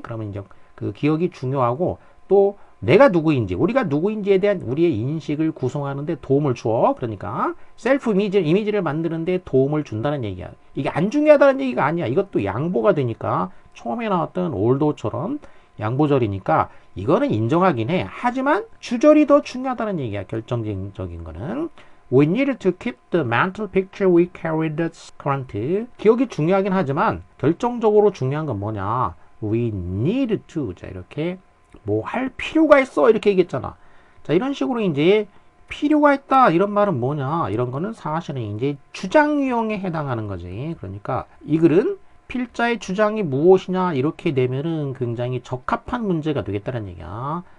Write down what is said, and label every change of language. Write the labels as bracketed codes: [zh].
[ko] 그러면 이제 그 기억이 중요하고 또 내가 누구인지, 우리가 누구인지에 대한 우리의 인식을 구성하는 데 도움을 줘. 그러니까 셀프 이미지를 만드는 데 도움을 준다는 얘기야. 이게 안 중요하다는 얘기가 아니야. 이것도 양보가 되니까 처음에 나왔던 올도처럼 양보절이니까 이거는 인정하긴 해. 하지만 주절이 더 중요하다는 얘기야. 결정적인 거는. [en] We need to keep the mental picture we carry that's current. [ko] 기억이 중요하긴 하지만 결정적으로 중요한 건 뭐냐. [en] We need to. [ko] 자, 이렇게 뭐 할 필요가 있어 이렇게 얘기했잖아. 자 이런 식으로 이제 필요가 있다 이런 말은 뭐냐 이런 거는 사실은 이제 주장 유형에 해당하는 거지. 그러니까 이 글은 필자의 주장이 무엇이냐 이렇게 되면은 굉장히 적합한 문제가 되겠다는 얘기야.